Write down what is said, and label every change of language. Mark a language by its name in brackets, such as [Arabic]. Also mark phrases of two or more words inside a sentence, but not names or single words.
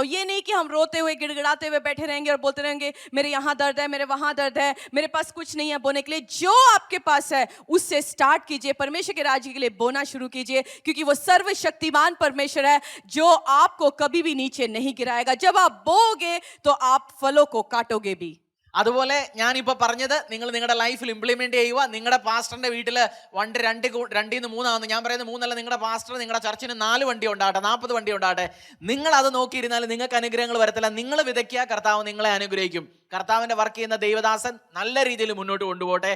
[Hindi] ये नहीं कि हम रोते हुए गिड़गिड़ाते हुए बैठे रहेंगे और बोलते रहेंगे मेरे यहाँ दर्द है, मेरे वहाँ दर्द है, मेरे पास कुछ नहीं है बोने के लिए। जो आपके पास है उससे स्टार्ट कीजिए, परमेश्वर के राज्य के लिए बोना शुरू कीजिए, क्योंकि वो सर्वशक्तिमान परमेश्वर है जो आपको कभी भी नीचे नहीं गिराएगा। जब आप बोओगे तो आप फलों को काटोगे भी। [Malayalam] അതുപോലെ ഞാനിപ്പോൾ പറഞ്ഞത് നിങ്ങൾ നിങ്ങളുടെ ലൈഫിൽ ഇംപ്ലിമെന്റ് ചെയ്യുക. നിങ്ങളുടെ പാസ്റ്ററിന്റെ വീട്ടിൽ വണ്ടി രണ്ടിൽ നിന്ന് മൂന്നാവുന്നു. ഞാൻ പറയുന്നത് മൂന്നല്ല, നിങ്ങളുടെ പാസ്റ്റർ നിങ്ങളുടെ ചർച്ചിന് 4 വണ്ടി ഉണ്ടാകട്ടെ, 40 വണ്ടി ഉണ്ടാകട്ടെ. നിങ്ങൾ അത് നോക്കിയിരുന്നാൽ നിങ്ങൾക്ക് അനുഗ്രഹങ്ങൾ വരത്തില്ല. നിങ്ങൾ വിതയ്ക്കുക, കർത്താവ് നിങ്ങളെ അനുഗ്രഹിക്കും. കർത്താവിന്റെ വർക്ക് ചെയ്യുന്ന ദൈവദാസൻ നല്ല രീതിയിൽ മുന്നോട്ട് കൊണ്ടുപോകട്ടെ.